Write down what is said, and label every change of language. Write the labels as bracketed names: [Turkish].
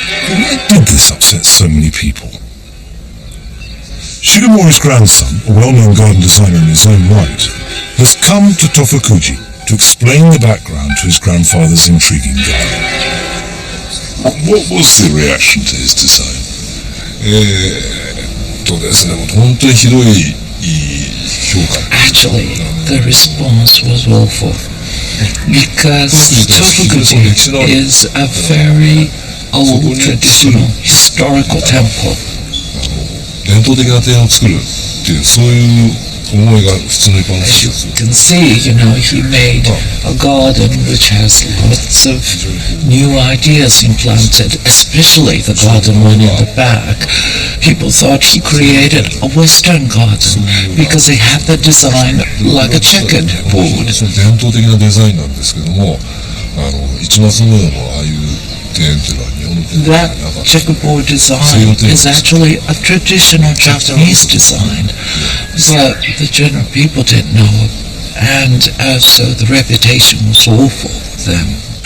[English] Why did this upset so many people? Shigemori's grandson, a well-known garden designer in his own right, has come to Tofukuji to explain the background to his grandfather's intriguing garden. What was the reaction to his design? [Japanese] ですね、本当にひどい評価。 [English] Actually, the response was awful because Tofukuji is a very old, traditional, historical temple. [Japanese] 伝統的な庭園を作るっていうそういう思いが普通の一般の人です。 [English] You can see, he made a garden which has lots of new ideas implanted, especially the garden one in the back. People thought he created a Western garden because he had the design like a checkered board. [Japanese] 伝統的なデザインなんですけども、市松模様のああいう庭園っていうのは日本の庭園 [English] That checkerboard design is actually a traditional Japanese design, but the general people didn't know it, and so the reputation was awful then.